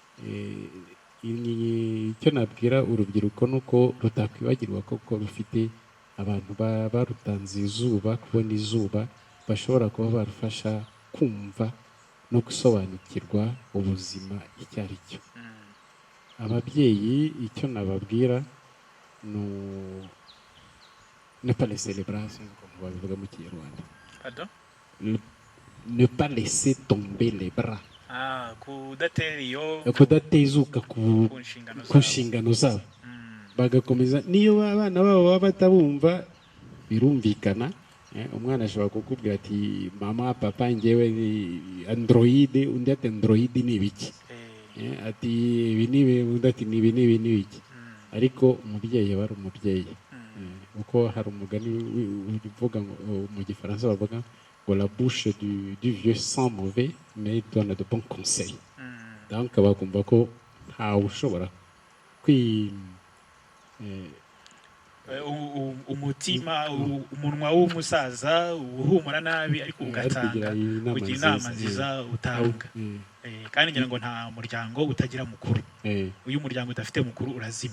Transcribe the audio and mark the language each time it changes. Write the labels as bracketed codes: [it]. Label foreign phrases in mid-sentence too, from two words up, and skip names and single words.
[rw] icyo nabwira urubyiruko ni uko rutakwibagirwa koko rufite abantu barutanze izuba, kubona izuba, bashobora kuba barufasha kumva no gusobanukirwa ubuzima icyo ari cyo. Ababyeyi icyo nababwira ni [fr] ne pas laisser les bras, [rw] comme babivuga mu Kinyarwanda. [fr] Pardon? Ne pas laisser tomber les bras. [rw] Kudatera iyo Kudatezuka ku nshingano zabo, bagakomeza niyo abana babo baba batabumva birumvikana. Umwana ashobora kukubwira ati mama papa njyewe ni android, undi ati android ni ibiki, ati ibi nibi, undi ati nibi nibi ni ibiki. Ariko umubyeyi aba ari umubyeyi, uko hari umugani uvuga mu Gifaransa bavuga ngo [fr] la bouche du vieux sent mauvais mais donne de bons conseils. [rw] Donc bakumva ko ntawe ushobora umutima umunwa w'umusaza uhumura nabi ariko ugatanga kugira inama nziza utanga. Kandi ngira ngo nta muryango utagira mukuru, uyu muryango udafite mukuru urazima.